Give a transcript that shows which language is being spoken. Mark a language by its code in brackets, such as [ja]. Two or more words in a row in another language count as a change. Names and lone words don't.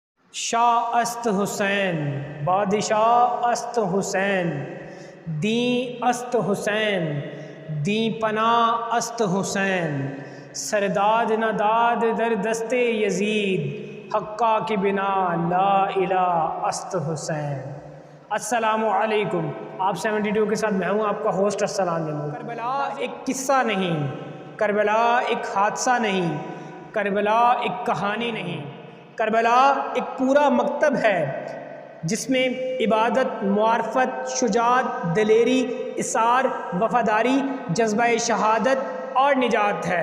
[fa] شاہ است حسین، بادشاہ است حسین، دین است حسین، دین پناہ است حسین، سرداد نداد در دست یزید، حقا کی بنا لا الہ است حسین۔ [ur] السلام علیکم، آپ 72 کے ساتھ میں ہوں آپ کا ہوسٹ ارسلان نمود۔ کربلا ایک قصہ نہیں، کربلا ایک حادثہ نہیں، کربلا ایک کہانی نہیں، کربلا ایک پورا مکتب ہے جس میں عبادت، معرفت، شجاعت، دلیری، اثار، وفاداری، جذبہ شہادت اور نجات ہے۔